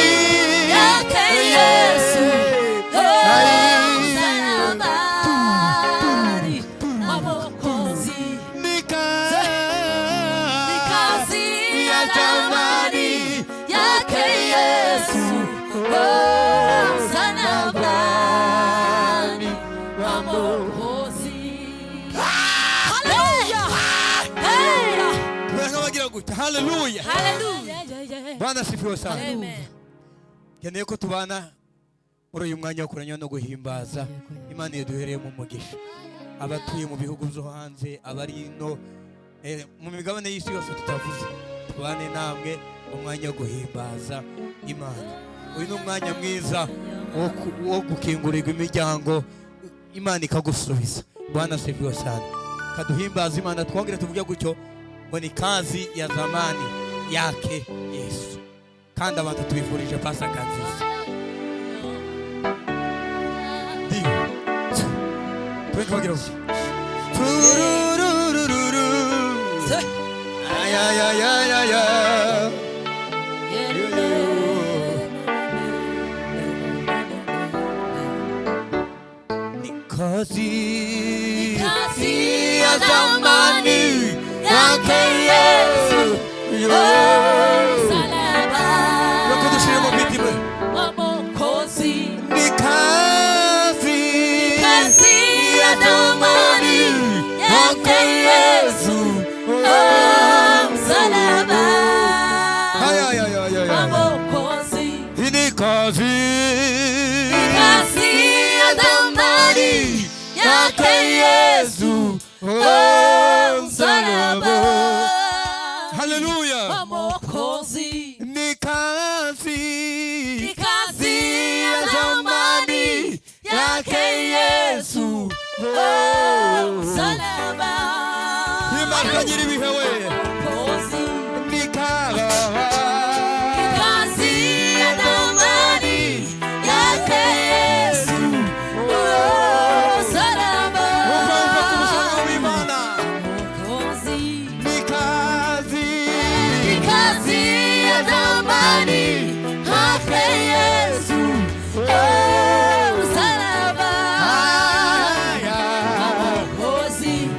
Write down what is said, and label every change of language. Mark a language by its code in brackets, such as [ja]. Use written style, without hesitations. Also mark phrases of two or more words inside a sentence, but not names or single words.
[sw] yake Yesu, oh, msalaba wa Mwokozi. Ni Kazi ya zamani yake Yesu, oh, msalaba wa Mwokozi. Haleluya! Hey! [rw] Tunagira gute. Haleluya. [sw] Haleluya! Bwana sifiwe sana. Amen. [rw] Keneye ko tubana muri uyu mwanya wo kuramya no guhimbaza Imana yaduhereye mu mugisha. Abatuye mu bihugu byo hanze, abari ino mu migabane y'isi yose tutavuze, tubane namwe umwanya wo guhimbaza Imana. Uyu ni umwanya mwiza wo gukingurirwa imiryango, Imana ikagusubiza. [sw] Bwana sifiwe sana. [rw] Kaduhimbaza Imana, twongere tuvuge gutyo ngo [sw] ni kazi ya zamani yake Yesu. [rw] Kandi abantu tubifurije Pasaka nziza. Ndio. Tukagira uti. Tururururu. Ay ay ay ay ay. [sw] Ni kazi ya zamani yake Yesu, Msalaba [rw] wakudushire mu mitima. [sw] wa Mwokozi. Ni kazi ya zamani yake Yesu, Msalaba ay ay ay ay wa ay. Mwokozi. Ni kazi Kazi ya zamani yake Yesu, msalaba haleluya. wa Mwokozi. Ni kazi ya zamani yake Yesu, msalaba [rw] Imana nyiri bihewe. [sw] Mwokozi. Ni Kazi ya zamani yake Yesu, msalaba Mwokozi. Kazi ya zamani yake Yesu, msalaba Mwokozi.